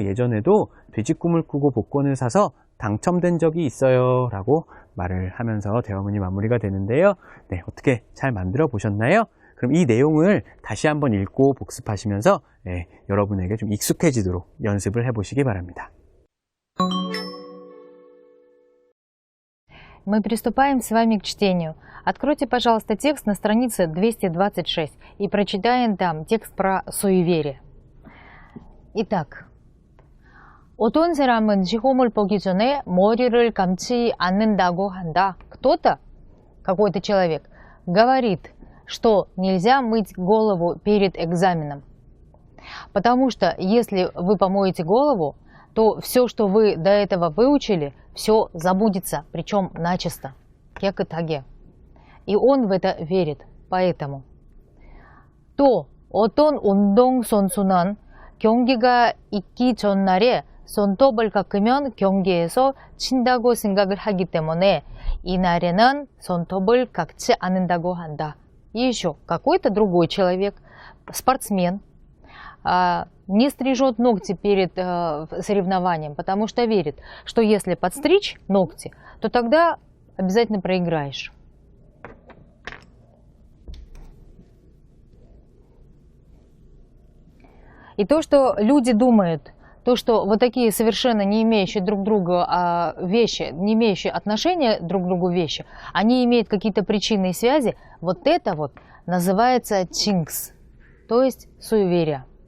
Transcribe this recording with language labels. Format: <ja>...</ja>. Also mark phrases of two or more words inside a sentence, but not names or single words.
<ko>예전에도 돼지 꿈을 꾸고 복권을 사서 당첨된 적이 있어요 라고 말을 하면서 대화문이 마무리가 되는데요. 네, 어떻게 잘 만들어 보셨나요? 그럼 이 내용을 다시 한번 읽고 복습하시면서 여러분에게 좀 익숙해지도록 연습을 해보시기 바랍니다.</ko> <ru>Мы приступаем с вами к чтению. Откройте, пожалуйста, текст на странице 226 и прочитаем там текст про суеверие. Итак,</ru> <ko>어떤 사람은 시험을 보기 전에 머리를 감지 않는다고 한다.</ko> <ru>Кто-то, какой-то человек, говорит, что нельзя мыть голову перед экзаменом. Потому что если вы помоете голову, то все, что вы до этого выучили, все забудется, причем начисто. 깨끗하게. И он в это верит. поэтому.</ru> <ko>또 어떤 운동선수는 경기가 있기 전날에 손톱을 깎으면 경기에서 친다고 생각을 하기 때문에 이날에는 손톱을 깎지 않는다고 한다.</ko> <ru>И еще какой-то другой человек, спортсмен, не стрижет ногти перед соревнованием, потому что верит, что если подстричь ногти, то тогда обязательно проиграешь. И то, что люди думают, то, что вот такие совершенно не имеющие друг другу вещи, не имеющие отношения друг к другу вещи, они имеют какие-то причинные связи, вот это вот называется чинкс, то есть суеверие.</ru>